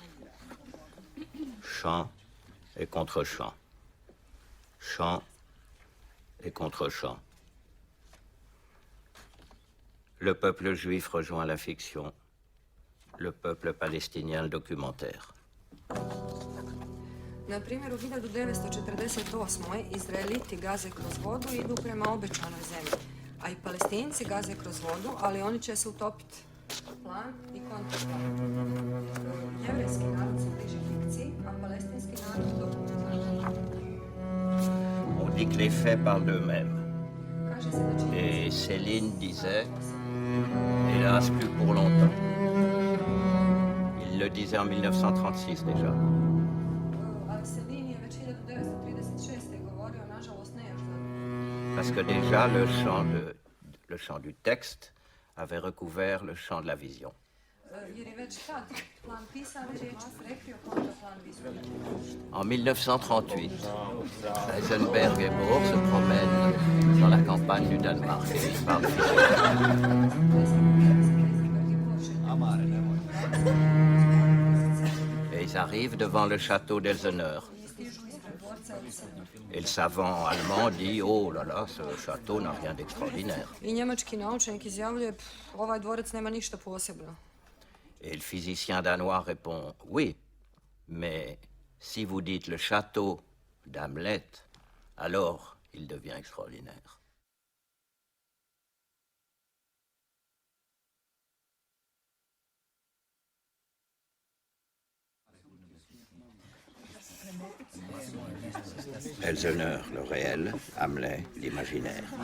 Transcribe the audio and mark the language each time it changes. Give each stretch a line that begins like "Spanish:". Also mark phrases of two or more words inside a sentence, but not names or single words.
French: Chant et contre-chant. Chant et contre-chant. Le peuple juif rejoint la fiction. Le peuple palestinien le documentaire.
Bosnian: Na primjer, u 1948. Izraeliti gaze kroz vodu i idu prema obećanoj zemlji, a i Palestinci gaze kroz vodu, ali oni će se utopiti. Plan i kontraplan. Jevrejski narod se bliži fikciji, a palestinski narod dokumentarno.
French: On dit que les faits parlent d'eux-mêmes.
Bosnian: Kaže se da činjenice-
French: Et Céline disait, hélas plus pour longtemps. Il le disait en 1936 déjà.
Bosnian: Ali Selin je već 1936. govorio, nažalost ne još za
French: Parce que déjà le champ du texte avait recouvert le champ de la vision.
Bosnian: jer je već tad plan pisane riječi prekrio kontraplan vizure.
French: En 1938, Heisenberg et Bohr se promènent dans la campagne du Danemark et ils parlent et ils arrivent devant le château d'Elseneur. Et le savant allemand dit, oh là là, ce château n'a rien d'extraordinaire.
Bosnian: I njemački naučnik izjavljuje, ovaj dvorac nema ništa posebno.
French: Et le physicien danois répond, oui, mais si vous dites le château d'Hamlet, alors il devient extraordinaire. Elseneur, le réel, Hamlet, l'imaginaire.